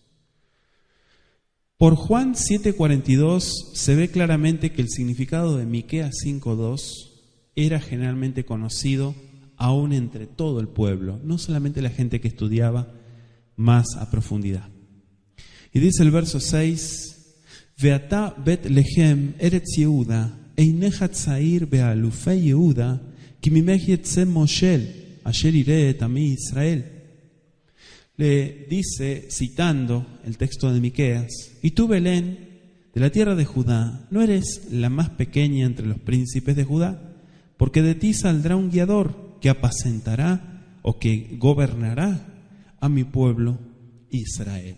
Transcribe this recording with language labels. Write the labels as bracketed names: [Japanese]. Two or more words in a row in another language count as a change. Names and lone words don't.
[Spanish] Por Juan 7:42 se ve claramente que el significado de Miqueas 5:2 era generalmente conocido aún entre todo el pueblo, no solamente la gente que estudiaba más a profundidad. Y dice el verso 6, [Hebrew] ואתה בית לחם ארץ יהודה אינך צעיר באלופי יהודה כי ממך יצא מושל אשר ירעה עמי ישראל. [Spanish] Le dice, citando el texto de Miqueas, y tú, Belén, de la tierra de Judá, no eres la más pequeña entre los príncipes de Judá, porque de ti saldrá un guiador que apacentará o que gobernará a mi pueblo Israel.